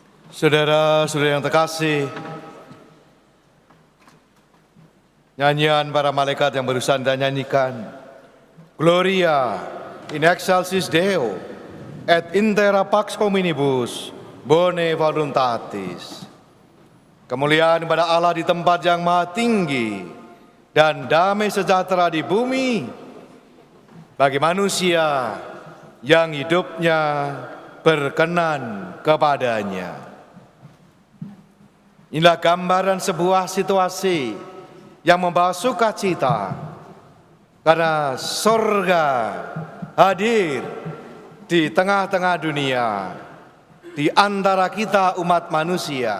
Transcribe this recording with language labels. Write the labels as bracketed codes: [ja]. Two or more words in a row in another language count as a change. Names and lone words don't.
[id] Saudara-saudara yang terkasih, nyanyian para malaikat yang barusan Anda nyanyikan, [la] Gloria in excelsis Deo et intera pax hominibus bone voluntatis. [id] Kemuliaan kepada Allah di tempat yang maha tinggi dan damai sejahtera di bumi bagi manusia yang hidupnya berkenan kepadanya. Inilah gambaran sebuah situasi yang membawa sukacita karena surga hadir di tengah-tengah dunia, di antara kita umat manusia.